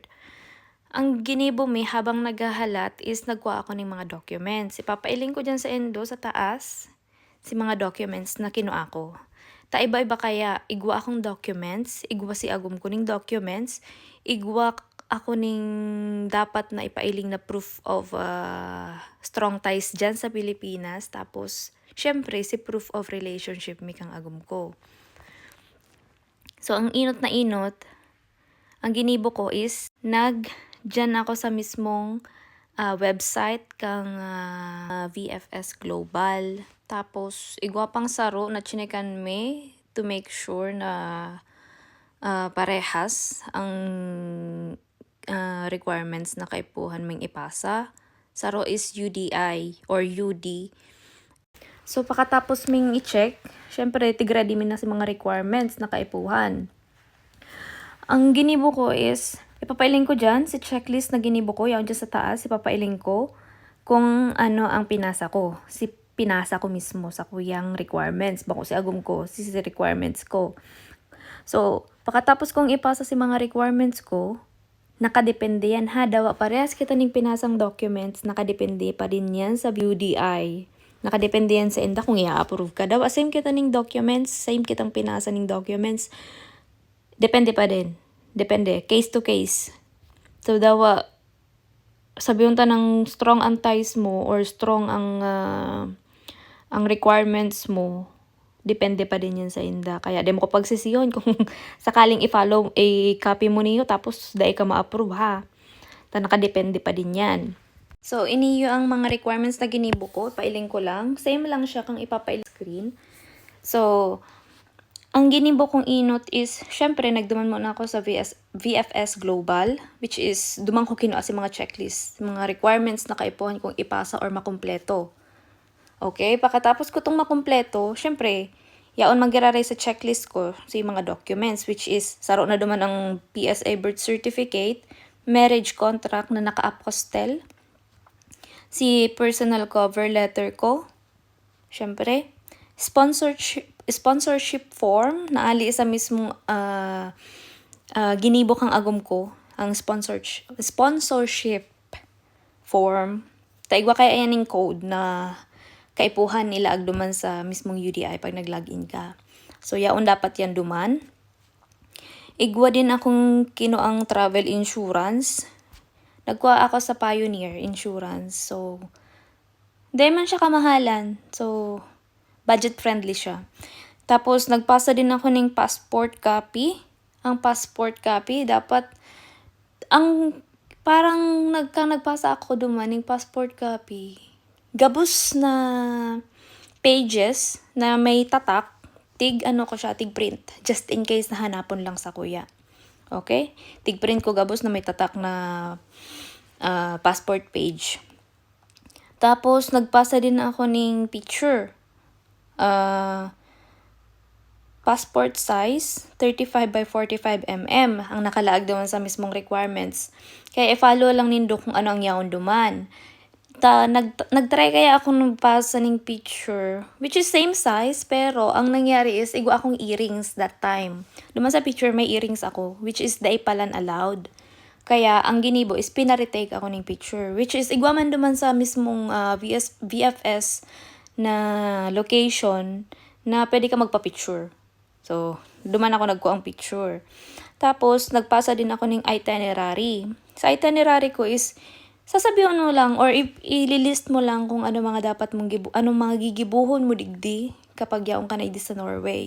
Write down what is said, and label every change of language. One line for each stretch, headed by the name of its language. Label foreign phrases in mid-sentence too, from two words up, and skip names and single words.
Bikol: Ang ginibo mi habang naghahalat is nagkuha ako ng mga documents. Ipapailing ko dyan sa endo sa taas si mga documents na kinuha ko. Ta iba-iba kaya igwa akong documents, igwa si agum ko ning documents, igwa ako ning dapat na ipailing na
English: proof of strong ties
Bikol: dyan sa Pilipinas. Tapos, syempre, si
English: proof of relationship
Bikol: mi kang agum ko. So, ang inot na inot, ang ginibo ko is dyan ako sa mismong website kang VFS Global. Tapos, igwa pang saro na chinekan me
English: to make sure
Bikol: na parehas ang requirements na kaipuhan ming ipasa. Saro is UDI or UD. So, pakatapos ming i-check, syempre, tigradi min na si mga requirements na kaipuhan. Ang ginibo ko is, ipapailing ko dyan, si checklist na ginibo ko, yan dyan sa taas, ipapailing ko kung ano ang pinasa ko. Pinasa ko mismo sa kuyang requirements. Bako si agum ko, si requirements ko. So, pakatapos kong ipasa si mga requirements ko, nakadepende yan ha. Dawa parehas kita ning pinasang documents, nakadepende pa din yan sa UDI. Nakadepende yan sa enda kung i-approve ka. Dawa same kita ning documents, same kitang pinasa ning documents. Depende pa din. Depende.
English: Case to case.
Bikol: So, dawa, sabihin ta ng strong ang ties mo or strong ang requirements mo, depende pa din yan sa inda. Kaya, di mo ko pagsisiyon kung sakaling i-follow, copy mo niyo, tapos dahil ka ma-approve ha. Ta nakadepende pa din yan. So, iniyo ang mga requirements na ginibo ko. Pailing ko lang. Same lang siya kung ipapail screen. So, ang ginibo kong inot is, syempre, nagduman muna ako sa VFS Global,
English: which is,
Bikol: duman ko kinuha si mga checklist, mga requirements na kaipuhan kong ipasa or makumpleto. Okay, pagkatapos ko itong makumpleto, syempre, yaon mag-iraray sa checklist ko sa mga documents,
English: which is,
Bikol: saro na duman ang
English: PSA birth certificate, marriage contract
Bikol: na naka-apostel, si
English: personal cover letter
Bikol: ko, syempre,
English: sponsorship form
Bikol: na ali sa mismong ginibo kang agom ko ang
English: sponsorship form.
Bikol: Taigwa kaya yan yung code na kaipuhan nila agduman sa mismong UDI pag nag-login ka. So, yaon dapat yan duman. Igwa din akong kinuang
English: travel insurance.
Bikol: Nagkuha ako sa Pioneer Insurance. So, di man siya kamahalan.
Filipino: So,
English: budget friendly
Filipino: siya. Tapos, nagpasa din ako ng
English: passport copy.
Bikol: Ang
English: passport copy,
Bikol: dapat, parang nagpasa ako duman ng
English: passport copy.
Bikol: Gabos na pages na may tatak, tig print.
English: Just in case
Bikol: na hanapon lang sa kuya. Okay? Tig print ko gabos na may tatak na
English: passport page.
Filipino: Tapos, nagpasa din ako ng picture.
English: passport size, 35 by 45 mm
Bikol: ang nakalaag doon sa mismong requirements. Kaya i-follow lang nindo kung ano ang yaon duman. Nagtry kaya ako nagpasa ng picture,
English: which is same size,
Bikol: pero ang nangyari is, igwa akong earrings
English: that time.
Bikol: Duman sa picture, may earrings ako,
English: which is
Bikol: di palan allowed. Kaya, ang ginibo is, pinaretake ako ng picture,
English: which is,
Bikol: igwa man duman sa mismong VFS na location na pwede ka magpa-picture. So, duman ako nagkuha ang picture. Tapos, nagpasa din ako ng itinerary. Sa itinerary ko is, sasabihin mo lang or ililist mo lang kung ano mga dapat mong anong mga gigibuhon mo digdi kapag yaong ka na sa Norway.